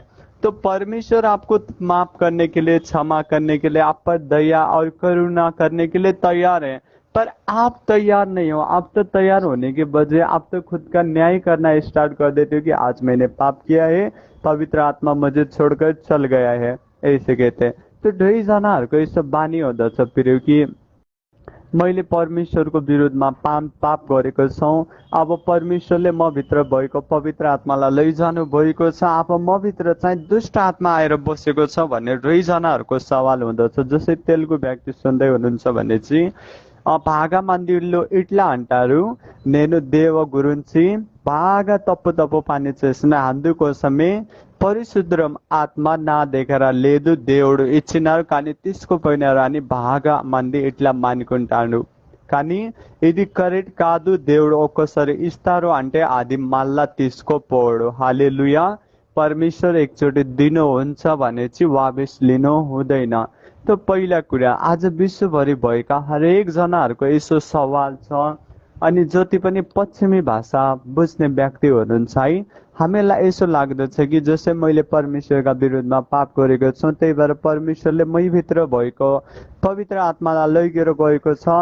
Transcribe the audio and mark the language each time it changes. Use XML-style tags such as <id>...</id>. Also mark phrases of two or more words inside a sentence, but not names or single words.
<hi>तो परमेश्वर आपको माफ करने के लिए, क्षमा करने के लिए, आप पर दया और करुणा करने के लिए तैयार है। पर आप तैयार नहीं हो। आप तो तैयार होने के बजाय आप तो खुद का न्याय करना स्टार्ट कर देते हो कि आज मैंने पाप किया है, पवित्र आत्मा मुझे छोड़कर चल गया है, ऐसे कहते हैं।</hi> <ne>तो दुईजनाहरूको यस्तो बानी हुँदछ फेरि कि मैले परमेश्वरको विरुद्धमा पाप गरेको छौँ, अब परमेश्वरले म भित्र भएको पवित्र आत्मालाई लैजानु भएको छ, अब म भित्र चाहिँ दुष्ट आत्मा आएर बसेको छ भन्ने दुईजनाहरूको सवाल हुँदछ। जसै तेलुगु व्यक्ति सुन्दै हुनुहुन्छ भने चाहिँ</ne> <te>బాగా మందిలో ఇట్లా అంటారు, నేను దేవ గురించి బాగా తప్పు తప్పు పని చేసిన, అందుకోసమే పరిశుద్ధం ఆత్మ నా దగ్గర లేదు, దేవుడు ఇచ్చినారు కానీ తీసుకుపోయినారు అని బాగా మంది ఇట్లా మానుకుంటాడు. కానీ ఇది కరెక్ట్ కాదు. దేవుడు ఒక్కసారి ఇస్తారు అంటే అది మళ్ళా తీసుకోపోడు. హల్లెలూయా.</te> <ne>परमेश्वर एकचोटि दिनुहुन्छ भने चाहिँ वापस लिनु हुँदैन। त पहिला कुरा, आज विश्वभरि भएका हरेक जनाहरूको यसो सवाल छ। अनि जति पनि पश्चिमी भाषा बुझ्ने व्यक्ति हुनुहुन्छ है, हामीलाई यसो लाग्दछ कि जसै मैले परमेश्वरका विरुद्धमा पाप गरेको छु, त्यही भएर परमेश्वरले मैभित्र भएको पवित्र आत्मालाई लैगेर गएको छ।</ne>